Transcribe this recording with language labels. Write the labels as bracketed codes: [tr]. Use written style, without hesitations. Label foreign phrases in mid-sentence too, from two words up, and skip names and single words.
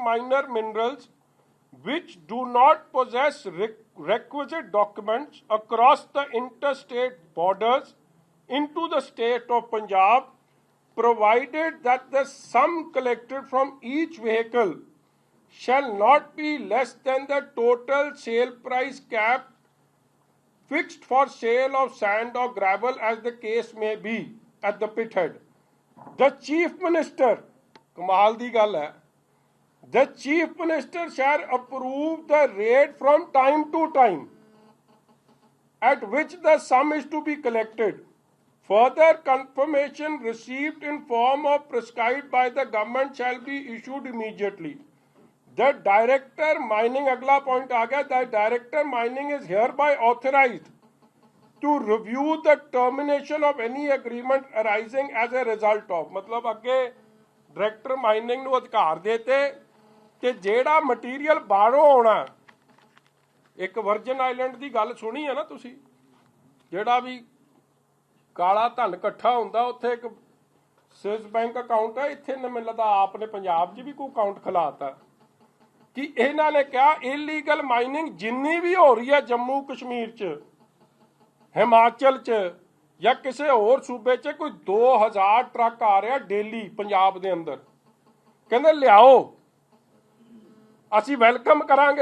[en] minor minerals which do not possess requisite documents across the interstate borders into the state of Punjab, provided that the sum collected from each vehicle shall not be less than the total sale price cap fixed for sale of sand or gravel as the case may be at the pit head. The Chief Minister, [pa] ਕਮਾਲ ਦੀ ਗੱਲ ਹੈ, [en] the Chief Minister shall approve the rate from time to time at which the sum is to be collected. Further confirmation received in form of prescribed by the government shall be issued immediately. The Director Mining, [hi] अगला point आ गया, [en] the Director Mining is hereby authorized to review the termination of any agreement arising as a result of, [pa] ਮਤਲਬ ਅੱਗੇ [en] Director Mining [pa] ਨੂੰ ਅਧਿਕਾਰ ਦੇਤੇ ਕਿ ਜਿਹੜਾ ਮਟੀਰੀਅਲ ਬਾਹਰੋਂ ਆਉਣਾ, ਇੱਕ ਵਰਜਨ ਆਈਲੈਂਡ ਦੀ ਗੱਲ ਸੁਣੀ ਹੈ ਨਾ ਤੁਸੀਂ, ਜਿਹੜਾ ਵੀ ਕਾਲਾ ਧਨ ਇਕੱਠਾ ਹੁੰਦਾ ਉੱਥੇ ਇੱਕ [en] Swiss bank account [pa] ਹੈ, ਇੱਥੇ ਨਾ ਮੈਨੂੰ ਲੱਗਦਾ ਆਪ ਨੇ ਪੰਜਾਬ 'ਚ ਵੀ ਕੋਈ ਅਕਾਊਂਟ ਖੁਲਾਤਾ ਕਿ ਇਹਨਾਂ ਨੇ ਕਿਹਾ [en] illegal mining [pa] ਜਿੰਨੀ ਵੀ ਹੋ ਰਹੀ ਹੈ ਜੰਮੂ ਕਸ਼ਮੀਰ 'ਚ, ਹਿਮਾਚਲ 'ਚ ਜਾਂ ਕਿਸੇ ਹੋਰ ਸੂਬੇ 'ਚ, ਕੋਈ 2000 ਟਰੱਕ ਆ ਰਿਹਾ ਡੇਲੀ ਪੰਜਾਬ ਦੇ ਅੰਦਰ, ਕਹਿੰਦੇ ਲਿਆਓ ਅਸੀਂ ਵੈਲਕਮ ਕਰਾਂਗੇ।